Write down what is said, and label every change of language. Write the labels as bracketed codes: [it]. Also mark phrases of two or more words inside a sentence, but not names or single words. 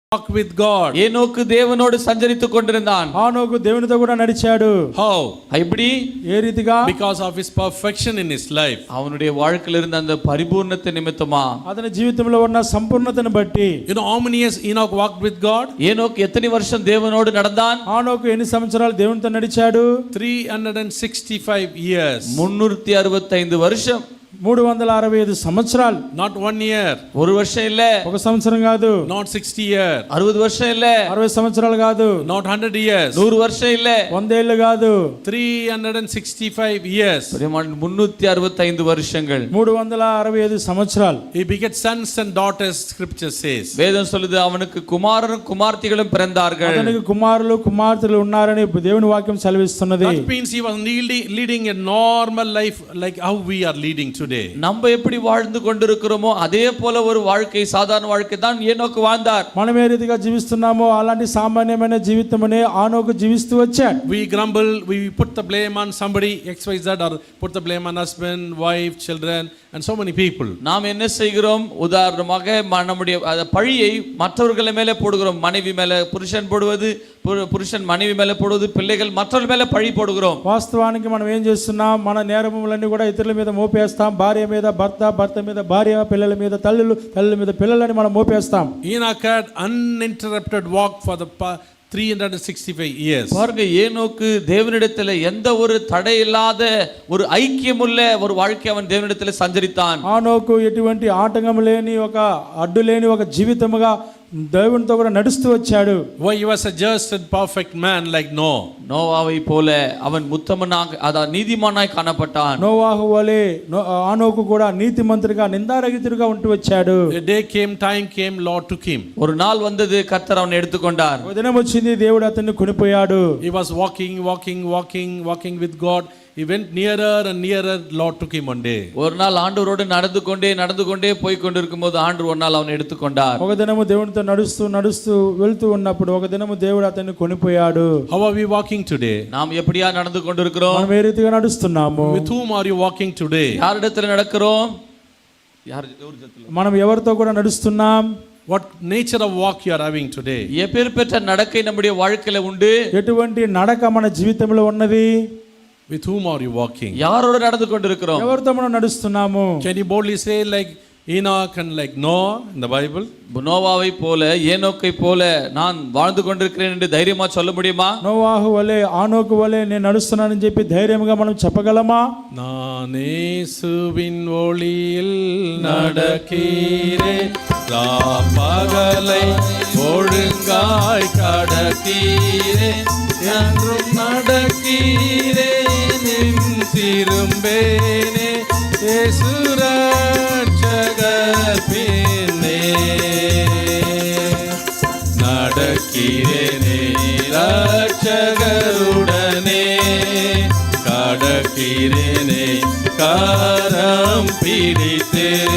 [en] walk with God. [ta] ஏனோக்கு தேவனோடு சஞ்சரித்துக் கொண்டிருந்தான். [te] ஆனோக்கு దేవునితో కూడా నడిచాడు. [en] How? [ta] எப்படி? [te] ఏ రీతిగా? [en] Because of his perfection in his life. [ta] அவனுடைய வாழ்க்கையில் இருந்த அந்த பரிபூர்ணத்தை நிமித்தமா, [te] అతని జీవితంలో ఉన్న సంపూర్ణతను బట్టి. [en] You know how many years Enoch walked with God? [ta] ஏனோக்கு எத்தனை வருஷம் தேவனோடு நடந்தான்? [te] ఆనోకు ఎన్ని సంవత్సరాలు దేవునితో నడిచాడు? [en] 365 years. [ta] 365 வருஷம். [te] 365 సంవత్సరాలు. [en] Not 1 year. [ta] ஒரு வருஷம் இல்ல. [te] ఒక సంవత్సరం కాదు. [en] Not 60 years. [ta] 60 வருஷம் இல்ல. [te] 60 సంవత్సరాలు కాదు. [en] Not 100 years. [ta] 100 வருஷம் இல்ல. [te] 100 ఏళ్ళు కాదు. [en] 365 years. [ta] 365 வருஷங்கள். [te] 365 సంవత్సరాలు. [en] He begat sons and daughters, scripture says. [ta] வேதம் சொல்லுது அவனுக்கு குமாரரும் குமார்த்திகளும் பிறந்தார்கள். [te] అతనికి కుమారులు కుమార్తెలు ఉన్నారని దేవుని వాక్యం సెలవిస్తున్నది. [en] That means he was leading a normal life like how we are leading today. [ta] நம்ம எப்படி வாழ்ந்து கொண்டிருக்கிறோமோ அதே போல ஒரு வாழ்க்கை, சாதாரண வாழ்க்கை தான் ஏனோக்கு வாழ்ந்தார். [te] మనం ఏ రీతిగా జీవిస్తున్నామో అలాంటి సామాన్యమైన జీవితమనే ఆనోకు జీవిస్తూ వచ్చాడు. [en] We grumble, we put the blame on somebody XYZ, or put the blame on husband, wife, children and so many people. [ta] நாம் என்ன செய்கிறோம்? உதாரணமாக நம்முடைய பழியை மற்றவர்கள் மேலே போடுகிறோம். மனைவி மேலே புருஷன் போடுவது, புருஷன் மனைவி மேலே போடுவது, பிள்ளைகள் மற்றவர்கள் மேலே பழி போடுகிறோம். [te] వాస్తవానికి మనం ఏం చేస్తున్నాం? మన నేరములన్నీ కూడా ఇతరుల మీద మోపేస్తాం. భార్య మీద భర్త, భర్త మీద భార్య, పిల్లల మీద తల్లులు, తల్లుల మీద పిల్లలని మనం మోపేస్తాం. [en] Enoch had uninterrupted walk for the 365 years. [ta] பாருங்க, ஏனோக்கு தேவனிடத்தில் எந்த ஒரு தடை இல்லாத ஒரு ஐக்கியமுள்ள ஒரு வாழ்க்கை அவன் தேவனிடத்தில் சஞ்சரித்தான். [te] ఆనోకు ఎటువంటి ఆటంకం లేని, ఒక అడ్డు లేని ఒక జీవితముగా దేవునితో కూడా నడుస్తూ వచ్చాడు. [en] Why he was a just and perfect man like Noah. [ta] நோவாவை போல அவன் உத்தமனாக, அதாவது நீதிமானாய் காணப்பட்டான். [te] నోవాహు వలె ఆనోకు కూడా నీతిమంతుడిగా, నిందారహితుడిగా ఉంటూ వచ్చాడు. [en] A day came, time came, Lord took him. [ta] ஒரு நாள் வந்தது, கர்த்தர் அவனை எடுத்துக்கொண்டார். [te] ఒక దినం వచ్చింది, దేవుడు అతన్ని కొనిపోయాడు. [en] He was walking with God. He went nearer and nearer. Lord took him one day. [ta] ஒரு நாள் ஆண்டவரோடு நடந்து கொண்டே போய் கொண்டிருக்கும் போது ஆண்டவர் ஒரு நாள் அவனை எடுத்துக்கொண்டார். [te] ఒక దినము దేవునితో నడుస్తూ వెళ్తూ ఉన్నప్పుడు ఒక దినము దేవుడు అతన్ని కొనిపోయాడు. [en] How are we walking today? [ta] நாம் எப்படியா நடந்து கொண்டிருக்கிறோம்? [te] మనం ఏ రీతిగా నడుస్తున్నాము? [en] With whom are you walking today? [ta] யாரிடத்தில் நடக்கிறோம்? [te] మనం ఎవరితో కూడా నడుస్తున్నాం? [en] What nature of walk you are having today? [ta] எப்பேர்பட்ட நடக்கை நம்முடைய வாழ்க்கையில உண்டு? [te] ఎటువంటి నడక మన జీవితంలో ఉన్నది? [en] With whom are you walking? [ta] யாரோடு நடந்து கொண்டிருக்கிறோம்? [te] ఎవరితో మనం నడుస్తున్నాము? [en] Can you boldly say like Enoch and like Noah in the Bible? [ta] நோவாவை போல, ஏனோக்கை போல நான் வாழ்ந்து கொண்டிருக்கிறேன் என்று தைரியமா சொல்ல முடியுமா? [te] నోవాహు వలె, ఆనోకు వలె నేను నడుస్తున్నానని చెప్పి ధైర్యంగా మనం చెప్పగలమా? [ta] நான் இயேசுவின் ஒளியில் நடக்கிறேன், ராப்பகலை ஒழுங்காய் கடக்கிறேன், என்றும் நடக்கிறேன், திரும்பேனே இயேசு ரட்சகர் பின்னே, நடக்கிறேனே ரட்சகருடனே, கடக்கிறேனே கரம் பிடித்தே,